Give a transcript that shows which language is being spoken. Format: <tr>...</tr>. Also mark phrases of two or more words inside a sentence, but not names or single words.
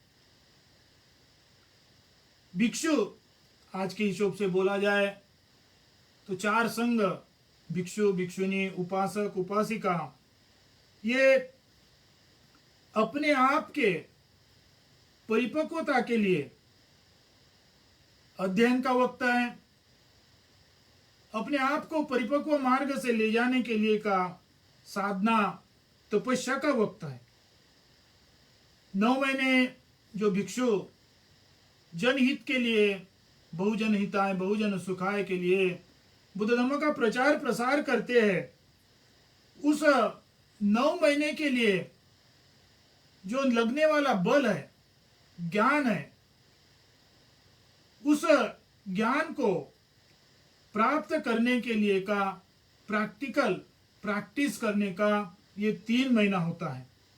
<hi>भिक्षु, आज के हिसाब से बोला जाए तो 4 संघ, भिक्षु भिक्षुनी, उपासक उपासिका, ये अपने आप के परिपक्वता के लिए अध्ययन का वक्त है, अपने आप को परिपक्व मार्ग से ले जाने के लिए का साधना तपस्या का वक्त है। 9 महीने जो भिक्षु जनहित के लिए,</hi> <pi>बहुजन हिताय बहुजन सुखाय</pi> <hi>के लिए बुद्ध धर्म का प्रचार प्रसार करते हैं, उस 9 महीने के लिए जो लगने वाला बल है, ज्ञान है, उस ज्ञान को प्राप्त करने के लिए का</hi> <en>practical practice</en> <hi>करने का ये 3 महीना होता है।</hi>